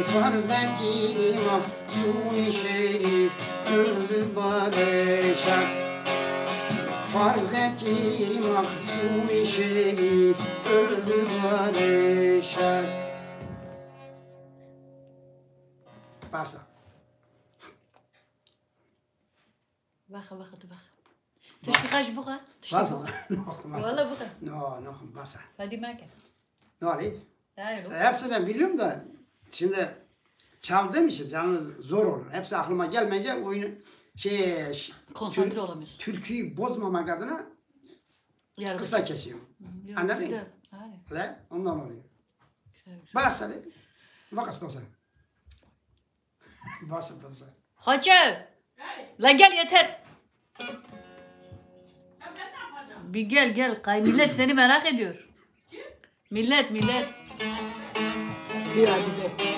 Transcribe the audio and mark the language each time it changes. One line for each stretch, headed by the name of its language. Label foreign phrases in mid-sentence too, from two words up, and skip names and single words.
Turkish: Farz et ki Mahsuni Şerif öldü barışak. Farz et ki Mahsuni Şerif öldü barışak. Basta. Bak.
Arabic: تشتغل بقى
Turkish: Basta.
Arabic: والله بقى
Turkish: No, basta.
Arabic: فدي معك
Turkish: Ne oluyor?
Arabic: تعالوا
Turkish: Hepsini biliyorum da şimdi çaldığım için yalnız zor olur. Hepsi aklıma gelmeyince oyunu konsantre olamıyorsun. türküyü bozmamak adına Yarın kısa kesiyorum. Anladın mı? Le, ondan oluyor. Basta. Vakas basta. Basta. Hoca Hey, la gel yeter. sen ben ne yapacağım? Bir gel kay millet seni merak ediyor. Kim? Millet. Bir hadi gel.